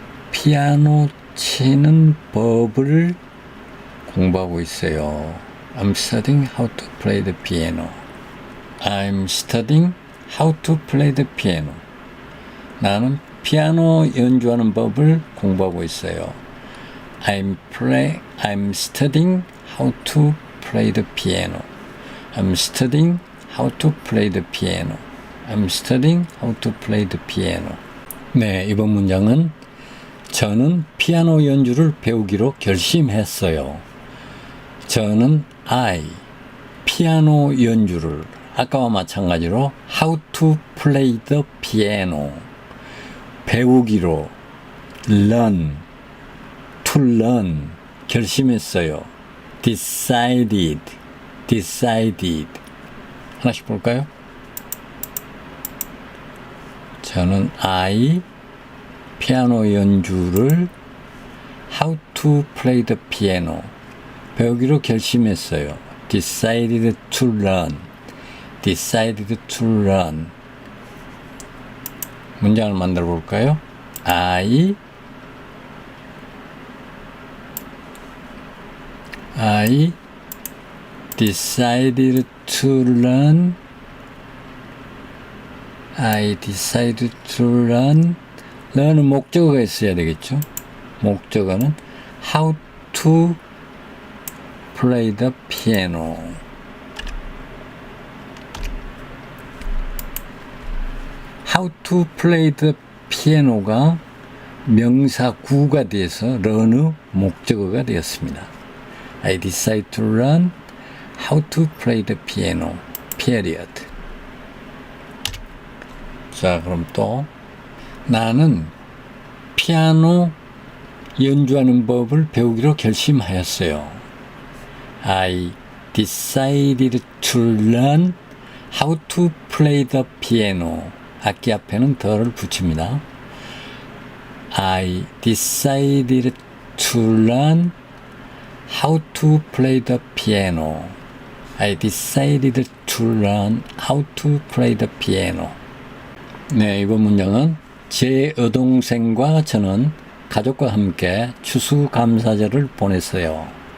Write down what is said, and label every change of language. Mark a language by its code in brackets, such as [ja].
[ko] 피아노 치는 법을 공부하고 있어요. [en] I'm studying how to play the piano. I'm studying how to play the piano. [ko] 나는 피아노 연주하는 법을 공부하고 있어요. [en] I'm studying how to play the piano. I'm studying how to play the piano. I'm studying how to play the piano. [ko] 네, 이번 문장은 저는 피아노 연주를 배우기로 결심했어요. 저는 피아노 연주를 아까와 마찬가지로 [en] how to play the piano [ko] 배우기로 [en] learn to learn [ko] 결심했어요. decided 하나씩 볼까요? 저는 피아노 연주를 [en] how to play the piano [ko] 배우기로 결심했어요. decided to learn 문장을 만들어 볼까요? [en] I decided to learn [ko] learn은 목적어가 있어야 되겠죠. 목적어는 how to play the piano. how to play the piano가 명사 구가 돼서 learn의 목적어가 되었습니다. [en] I decide to learn how to play the piano. period. [ko] 자, 그럼 또 나는 피아노 연주하는 법을 배우기로 결심하였어요. [en] I decided to learn how to play the piano. [ko] 악기 앞에는 더를 붙입니다. [en] I decided to learn how to play the piano. I decided to learn how to play the piano. [ko] 네, 이번 문장은 제 여동생과 저는 가족과 함께 추수감사절을 보냈어요.